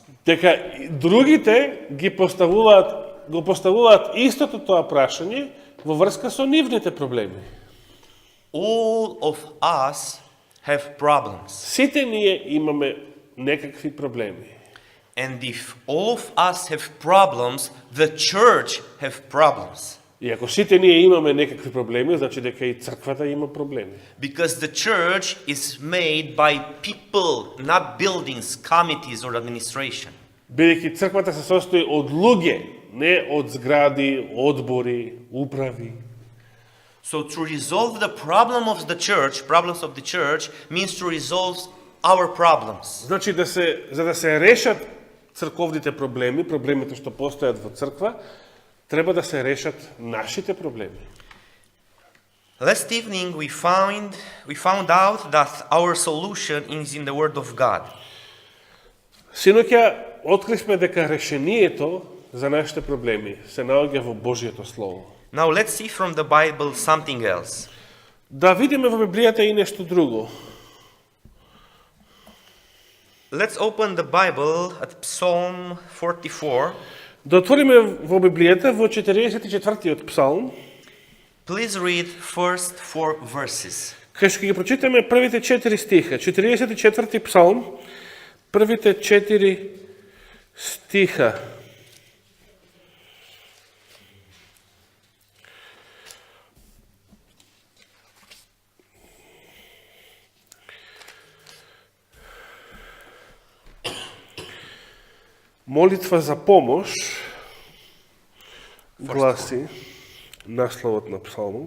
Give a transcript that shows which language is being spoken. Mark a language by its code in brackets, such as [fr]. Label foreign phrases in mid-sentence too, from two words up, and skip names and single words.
[mk] Дека другите го поставуваат истото тоа прашање во врска со нивните проблеми. [en] All of us have problems. [mk] Сите ние имаме некакви проблеми. [en] And if all of us have problems, the church have problems. [mk] И ако сите ние имаме некакви проблеми, значи дека и црквата има проблеми. [en] Because the church is made by people, not buildings, committees or administration. [mk] Бидејќи црквата се состои од луѓе, не од згради, одбори, управи. [en] So to resolve the problems of the church means to resolve our problems. [mk] Значи за да се решат црковните проблеми, проблемите што постојат во црква, треба да се решат нашите проблеми. [en] Last evening we found out that our solution is in the Word of God. [mk] Синоќа откривме дека решението за нашите проблеми се наоѓа во Божјето Слово. [en] Now let's see from the Bible something else. [mk] Да видиме во Библијата и нешто друго. [en] Let's open the Bible at Psalm 44. [mk] Да отвориме во Библијата во 44-тиот псалм. [en] Please read first 4 verses. [mk] Кај што ги прочитаме првите 4 стиха. 44-ти псалм, првите 4 стиха. Молитва за помош гласи насловот на псалмот.